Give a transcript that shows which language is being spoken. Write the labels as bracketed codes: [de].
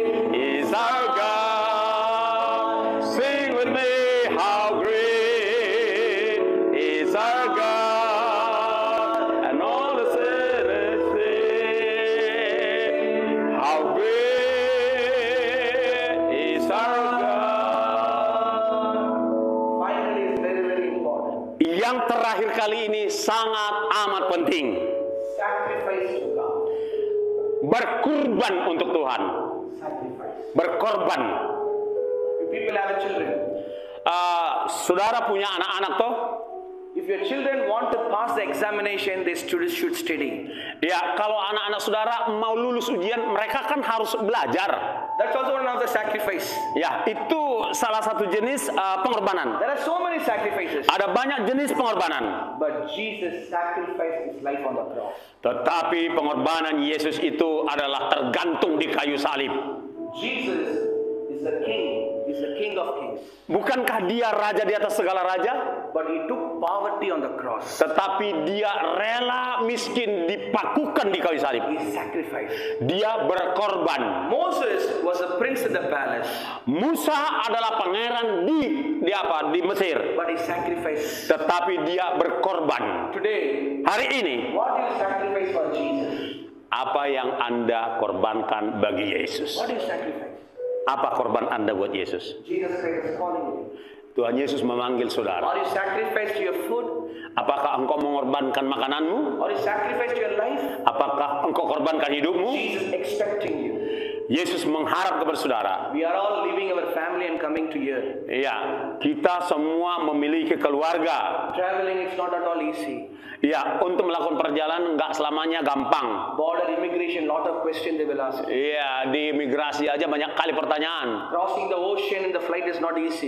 [en] Is our God, sing with me, how great is our God, and all the sinners sing, how great is our God. finally is very, very important. [id] Yang terakhir kali ini sangat amat penting, [en] Sacrifice to God. [id] berkorban untuk Tuhan, [en] Sacrifice. [id] berkorban. [en] If people have children, [id] Saudara punya anak-anak toh? [en] if your children want to pass the examination, they should study. [id] Ya, kalau anak-anak saudara mau lulus ujian, mereka kan harus belajar. [en] That's also one of the sacrifice. [id] Ya, itu salah satu jenis pengorbanan. [en] There are so many sacrifices, [id] Ada banyak jenis pengorbanan. [en] but Jesus sacrificed his life on the cross. [id] Tetapi pengorbanan Yesus itu adalah tergantung di kayu salib. [en] Jesus is the King of kings. [id] Bukankah dia raja di atas segala raja? [en] But he took poverty on the cross. [id] Tetapi dia rela miskin dipakukan di kayu salib. [en] He sacrificed. [id] Dia berkorban. [en] Moses was a prince in the palace, [id] Musa adalah pangeran di Mesir. [en] but he sacrificed. [id] Tetapi dia berkorban. [en] Today, [id] Hari ini, [en] what do you sacrifice for Jesus? [id] apa yang Anda korbankan bagi Yesus? [en] What do you sacrifice? [id] Apa korban Anda buat Yesus? [en] Jesus Christ is calling you. [id] Tuhan Yesus memanggil saudara. [en] Or you sacrifice to your food, [id] Apakah engkau mengorbankan makananmu? [en] or you sacrifice to your life. [id] Apakah engkau korbankan hidupmu? [en] Jesus expecting you. [id] Yesus mengharap kepada saudara. [en] We are all leaving our family and coming to here. [id] Iya, kita semua memiliki keluarga. [en] Traveling is not at all easy. [id] Iya, untuk melakukan perjalanan nggak selamanya gampang. [en] Border immigration, lot of questions they will ask. [id] Iya, di imigrasi aja banyak kali pertanyaan. [en] Crossing the ocean in the flight is not easy.